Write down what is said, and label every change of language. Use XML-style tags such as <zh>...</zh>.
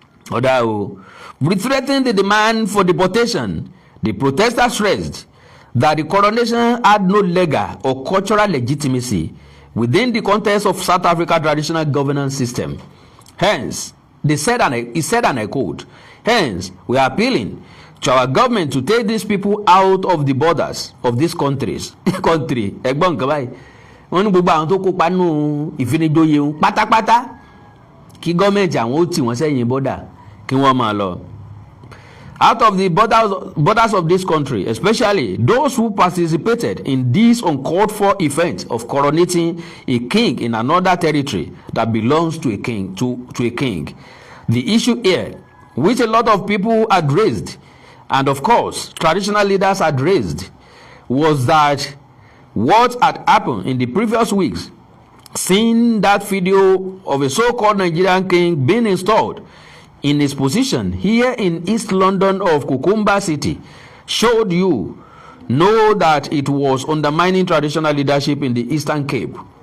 <en>Reiterating the demand for deportation, the protesters stressed that the coronation had no legal or cultural legitimacy within the context of South Africa's traditional governance system. Hence, he said, and I quote, hence, we are appealing to our government to take these people out of the borders of these countries.</en> <yo>Country, ẹ̀gbọ́n nǹkan báyìí. Wọ́n ní gbogbo àwọn tó kópa nínú ìfinijoyè wọn pátápátá kí gọ́ọ̀mẹ̀ntì àwọn ó tì wọ́n sẹ́yìn bọ́dà kí wọ́n máa lọ.</yo> <en>Out of the borders of this country, especially those who participated in this uncalled for event of coronating a king in another territory that belongs to a king. To a king. The issue here, which a lot of people had raised, and of course traditional leaders had raised, was that what had happened in the previous weeks, seeing that video of a so-called Nigerian king being installed in his position here in East London of Kukumba City, showed you know that it was undermining traditional leadership in the Eastern Cape.</en>